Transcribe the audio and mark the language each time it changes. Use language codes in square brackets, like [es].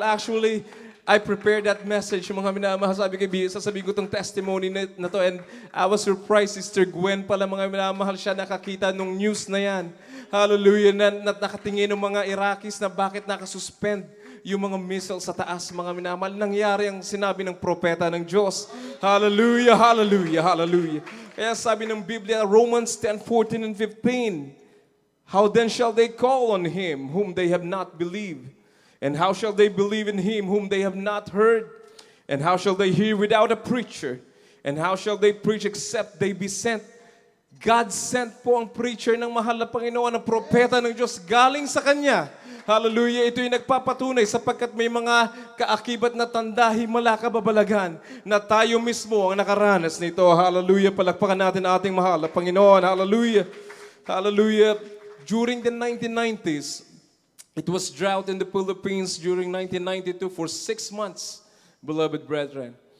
[en] Actually, I prepared that message, [tl] mga minamahal. Sasabihin ko itong testimony na to, [en] and I was surprised, [tl] Sister Gwen pala, mga minamahal, siya nakakita nung news na yan. Hallelujah, na nakatingin ng mga Iraqis na bakit nakasuspend yung mga missiles sa taas, mga minamahal. Nangyari ang sinabi ng propeta ng Diyos. Hallelujah, hallelujah, hallelujah. Kaya sabi ng Biblia, [en] Romans 10:14 and 15, how then shall they call on Him whom they have not believed? And how shall they believe in Him whom they have not heard? And how shall they hear without a preacher? And how shall they preach except they be sent? God sent [tl] po ang preacher ng mahal na Panginoon, ang propeta ng Diyos galing sa Kanya. Hallelujah, ito'y nagpapatunay sapagkat may mga kaakibat na tanda, himala, kababalagan na tayo mismo ang nakaranas nito. Hallelujah, palakpakan natin ang ating mahal na Panginoon. Hallelujah, hallelujah. [en] During the 1990s, it was drought in the Philippines during 1992 for 6 months, beloved brethren.